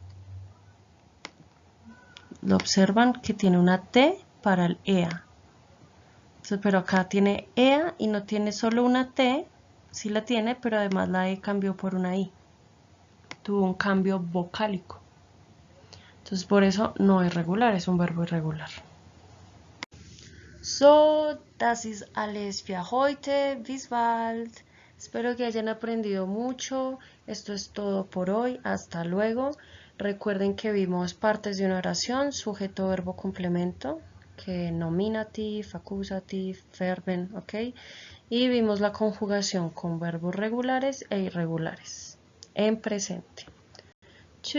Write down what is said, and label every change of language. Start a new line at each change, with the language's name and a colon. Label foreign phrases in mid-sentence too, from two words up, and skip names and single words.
Spanish: Lo observan que tiene una T para el EA. Entonces, pero acá tiene EA y no tiene solo una T, sí la tiene, pero además la E cambió por una I. Tuvo un cambio vocálico. Entonces, por eso no es regular, es un verbo irregular.
German: So, das ist alles für heute. Bis bald.
Spanish: Espero que hayan aprendido mucho. Esto es todo por hoy. Hasta luego. Recuerden que vimos partes de una oración, sujeto, verbo, complemento, que nominative, accusative, verben, ¿ok? Y vimos la conjugación con verbos regulares e irregulares en presente.